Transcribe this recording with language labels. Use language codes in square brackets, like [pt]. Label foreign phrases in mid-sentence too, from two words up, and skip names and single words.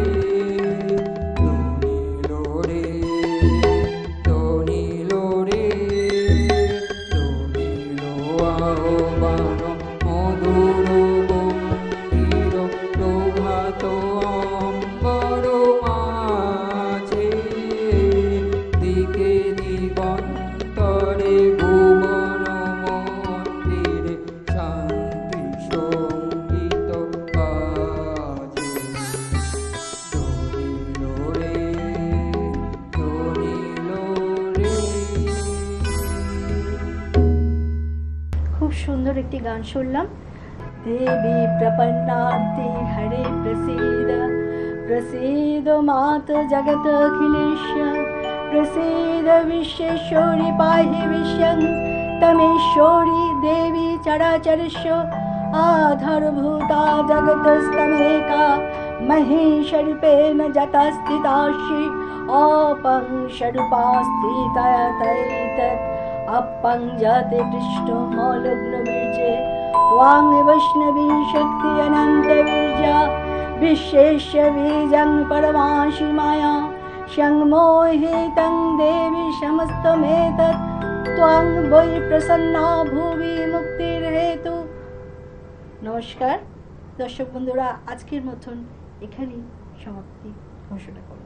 [bn] ধ্বনি লোরে, ধ্বনি লোরে, ধ্বনি লো আহ্বান মধুর গম্ভীর প্রভাত অম্বর মাঝে, দিকে দিগন্তরে ভুবন মন্দিরে শান্তি সঙ্গীত বাজে। ধ্বনি লোরে, ধ্বনি লোরে। খুব সুন্দর একটি গান শুনলাম। [sa] দেবী প্রপন্নার্তি হরে প্রসীদ, প্রসীদ মাত জগত অখিলেশ্য, প্রসীদ বিশ্বেশ্বরী পাহি বিশ্বং তমেশ্বরী দেবী চরাচরস্য, আধারভূতা জগতস্তমেকা মহেশ্বরূপেণ যতা স্থিতাসি, अपंशरूपास्थिता तैतत् अपंजते पृष्ठमलग्नबीजे, त्वां वैष्णवी शक्ति अनन्तबीजा, विश्वेश्य बीजं परमाशि माया, संमोहितं देवी समस्तमेतत्, त्वां वै प्रसन्ना भुवि मुक्तिर्हेतु। [bn] নমস্কার দর্শক বন্ধুরা, আজকের মতন এখানেই সমাপ্তি ঘোষণা করলাম।